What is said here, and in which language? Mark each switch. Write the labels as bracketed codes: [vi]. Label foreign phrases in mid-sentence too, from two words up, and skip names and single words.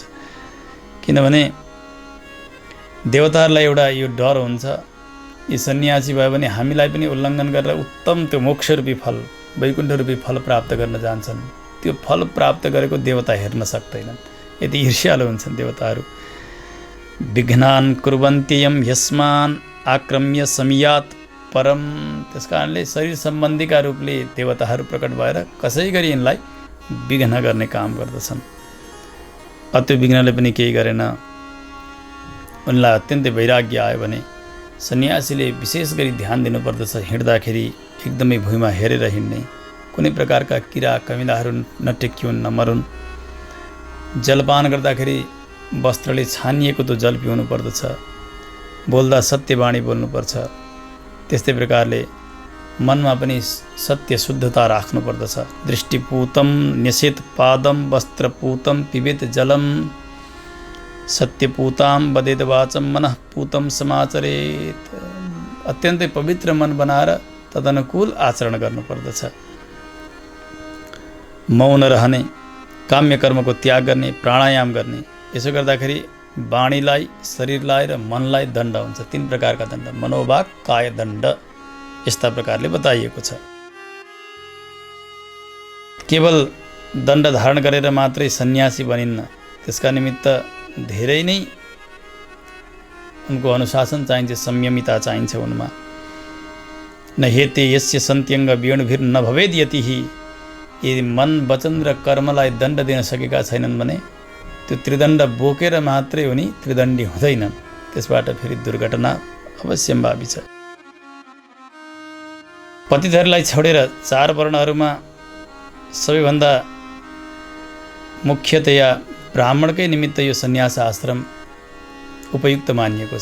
[ne] किनभने देवताहरूलाई एउटा यो डर हुन्छ, यी सन्यासी भयो भने हामीलाई पनि उल्लङ्घन गरेर उत्तम त्यो मोक्षरूपी फल, वैकुण्ठरूपी फल प्राप्त गर्न जान्छन्। त्यो फल प्राप्त गरेको देवता हेर्न सक्दैनन्, यति ईर्ष्यालु हुन्छन् देवताहरू। [sa] विघ्नान् कुर्वन्त्ययं यस्मान् आक्रम्य समियात् परम। [ne] त्यस कारणले शरीर सम्बन्धीका रूपले देवताहरू प्रकट भएर कसै गरी यिनलाई विघ्न गर्ने काम गर्दछन्। त्यो विघ्नले पनि केही गरेन। उनलाई अत्यन्तै वैराग्य आयो भने सन्यासीले विशेष गरी ध्यान दिनुपर्दछ। हिँड्दाखेरि एकदमै भुइँमा हेरेर हिँड्ने, कुनै प्रकारका किरा कमिलाहरू नटेकिउन्, नमरुन्। जलपान गर्दाखेरि वस्त्रले छानिएको त्यो जल पिउनु पर्दछ। बोल्दा सत्यवाणी बोल्नुपर्छ। त्यस्तै प्रकारले मनमा पनि सत्य शुद्धता राख्नुपर्दछ। [sa] दृष्टिपूतं न्यसेत पादम वस्त्रपूतं पिबेत जलम सत्यपूतां वदेत वाचं मनःपूतं समाचरेत। [ne] अत्यन्तै पवित्र मन बनाएर तदनुकूल आचरण गर्नुपर्दछ। मौन रहने, काम्य कर्मको त्याग गर्ने, प्राणायाम गर्ने। यसो गर्दाखेरि वाणीलाई, शरीरलाई र मनलाई दण्ड हुन्छ। 3 प्रकारका दण्ड, मनोवाक काय दण्ड, यस्ता प्रकारले बताइएको छ। केवल दण्ड धारण गरेर मात्रै सन्यासी बनिन्न। त्यसका निमित्त धेरै नै उनको अनुशासन चाहिन्छ, संयमिता चाहिन्छ उनमा। [sa] न हेते यस्य सन्त्यङ्ग वेणुभिर न भवेद यतिहि। [ne] यदि मन, वचन र कर्मलाई दण्ड दिन सकेका छैनन् भने त्यो त्रिदण्ड बोकेर मात्रै उनी त्रिदण्डी हुँदैनन्। त्यसबाट फेरि दुर्घटना अवश्यम्भावी छ। पतितहरूलाई छोडेर 4 वर्णहरूमा सबैभन्दा मुख्यतया ब्राह्मणकै निमित्त यो सन्यास आश्रम उपयुक्त मानिएको छ।